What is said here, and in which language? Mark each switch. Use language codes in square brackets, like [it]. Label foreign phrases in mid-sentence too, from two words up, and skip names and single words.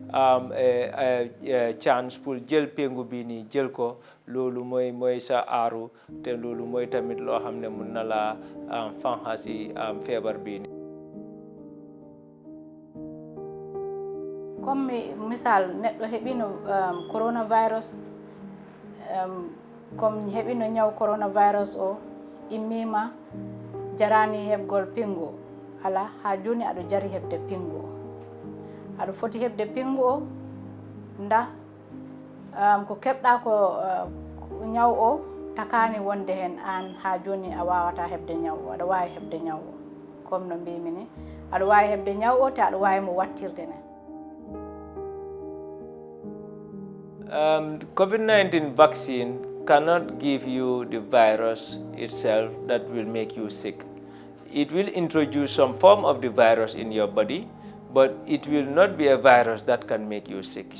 [fr] chance pour [wo] jël pengu bi nii jël ko loolu mooy sa aaru te loolu mooy tamit loo xam ne mun na la fanxa si feebar bi nii. [ff] comme misal neɗɗo heɓino coronavirus comme heɓino ñaw coronavirus o immima jarani heɓgol pingu ala ha joni aɗo jari heɓde pingu o aɗo foti heɓde pingu o nda ko keɓɗa ko ñaw o takani wonde hen an ha joni a wawata heɓde ñaw o aɗa wawi heɓde ñaw o comme no mbimi ni aɗa wawi heɓde ñaw o te aɗa wawi mo wattirde ne. [en] COVID-19 vaccine cannot give you the virus itself that will make you sick. It will introduce some form of the virus in your body, but it will not be a virus that can make you sick.